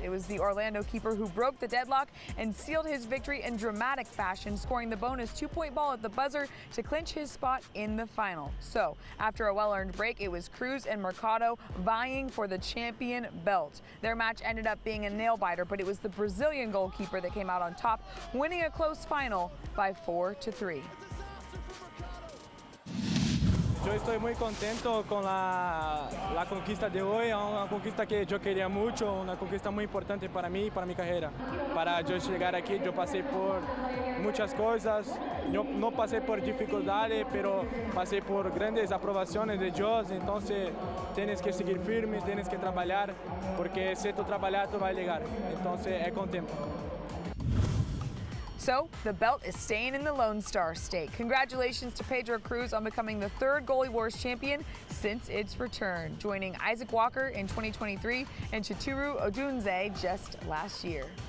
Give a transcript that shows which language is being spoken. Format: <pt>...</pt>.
<en>It was the Orlando keeper who broke the deadlock and sealed his victory in dramatic fashion, scoring the bonus 2-point ball at the buzzer to clinch his spot in the final. So, after a well-earned break, it was Cruz and Mercado vying for the champion belt. Their match ended up being a nail-biter, but it was the Brazilian goalkeeper that came out on top, winning a close final by 4-3.</en> <es>Yo estoy muy contento con la conquista de hoy, una conquista que yo quería mucho, una conquista muy importante para mí y para mi carrera. Para yo llegar aquí, yo pasé por muchas cosas, yo no pasé por dificultades, pero pasé por grandes aprobaciones de Dios, entonces tienes que seguir firme, tienes que trabajar, porque si tú trabajas, tú vas a llegar. Entonces, es contento.</es> <en>So, the belt is staying in the Lone Star State. Congratulations to Pedro Cruz on becoming the 3rd Goalie Wars champion since its return, joining Isaac Walker in 2023 and Chituru Odunze just last year.</en>